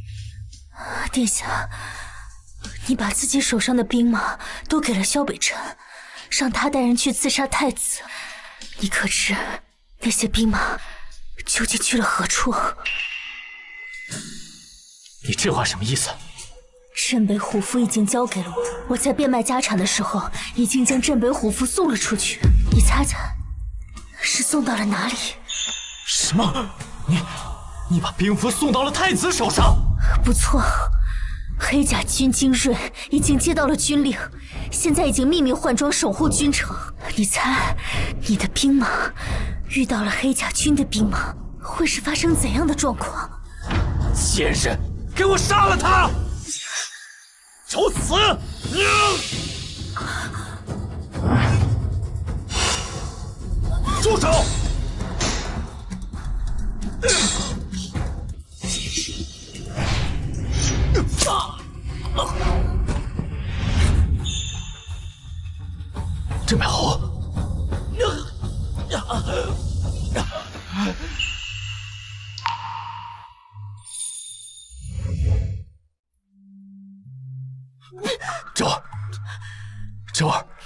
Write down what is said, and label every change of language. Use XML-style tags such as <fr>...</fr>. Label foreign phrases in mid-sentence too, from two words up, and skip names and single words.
<zh>殿下，你把自己手上的兵馬都給了蕭北辰，讓他帶人去刺殺太子。你可知那些兵馬究竟去了何處？你这話什麼意思？鎮北虎符已經交給了我，我在變賣家產的時候，已經將鎮北虎符送了出去。你猜猜，是送到了哪裡？什麼？你把兵符送到了太子手上？不錯，黑甲軍精銳已經接到了軍令，現在已經秘密換裝守護軍城。你猜，你的兵馬遇到了黑甲軍的兵馬，會是發生怎樣的狀況？賤人，給我殺了他！找死！住手！镇北侯，周儿，</zh>